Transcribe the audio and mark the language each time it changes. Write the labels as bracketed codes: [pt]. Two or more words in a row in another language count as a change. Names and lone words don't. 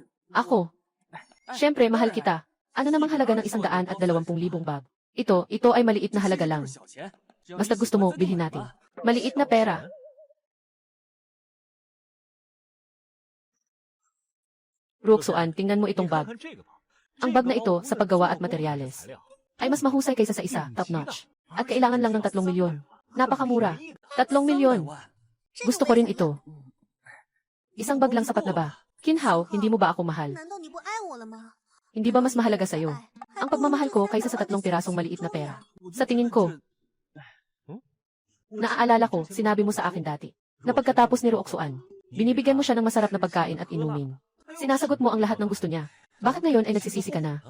[tl] Ako. Siyempre, mahal kita. Ano namang halaga ng 120,000 bag? Ito ay maliit na halaga lang. Basta gusto mo, bilhin natin. Maliit na pera. Roxuan, tingnan mo itong bag. [zh] 看这个吧， [tl] Ang bag na ito sa paggawa at materyales ay mas mahusay kaysa sa isa, top-notch. At kailangan lang ng 3 milyon. Napakamura. 3 milyon. Gusto ko rin ito. Isang bag lang sapat na ba? Kinhao, hindi mo ba ako mahal? [zh] 难道你不爱我了吗？ [tl] Hindi ba mas mahalaga sa'yo ang pagmamahal ko kaysa sa 3 pirasong maliit na pera? Sa tingin ko, naaalala ko, sinabi mo sa akin dati, na pagkatapos ni Roxuan, binibigyan mo siya ng masarap na pagkain at inumin. Sinasagot mo ang lahat ng gusto niya. Bakit ngayon ay nagsisisi ka na?